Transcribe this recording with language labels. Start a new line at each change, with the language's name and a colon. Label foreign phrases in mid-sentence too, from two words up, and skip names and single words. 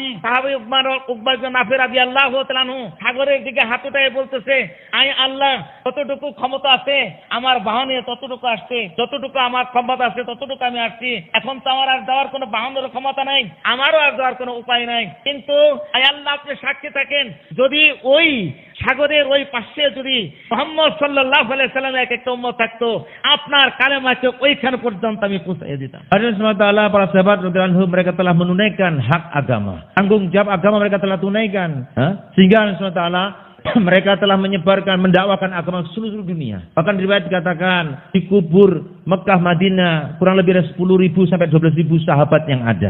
Bangla: সাহাবী উকবা ইবনে নাফে
Arabic: رضي الله تعالى
Bangla: সাগরের দিকে হাত উঠায় বলতেছে, আই আল্লাহ কতটুকু ক্ষমতা আছে আমার বাহনে ততটুকু আসছে, যতটুকু আমার ক্ষমতা আছে ততটুকু আমি আসছি, এখন তো আমার আর যাওয়ার কোনো বাহনের ক্ষমতা নাই, আমারও আর যাওয়ার কোনো উপায় নাই। কিন্তু আই আল্লাহ আপনি সাক্ষী থাকেন, যদি ওই সাগরের ওই পাশে যদি মুহাম্মদ
Arabic: صلى الله عليه سلم
Bangla: একটা উম্মত থাকতো, আপনার কালেমাকে ওইখান পর্যন্ত আমি পৌঁছাইয়ে দিতাম।
Indonesian: Allah SWT, para sahabat
Arabic: رضي الله عنهم,
Indonesian: mereka telah menunaikan hak agama, tanggung jawab agama mereka telah tunaikan, sehingga Allah SWT mereka telah menyebarkan, mendakwakan agama ke seluruh dunia. Bahkan riwayat dikatakan di kubur Mekah Madinah kurang lebih ada 10.000 sampai 12.000 sahabat yang ada.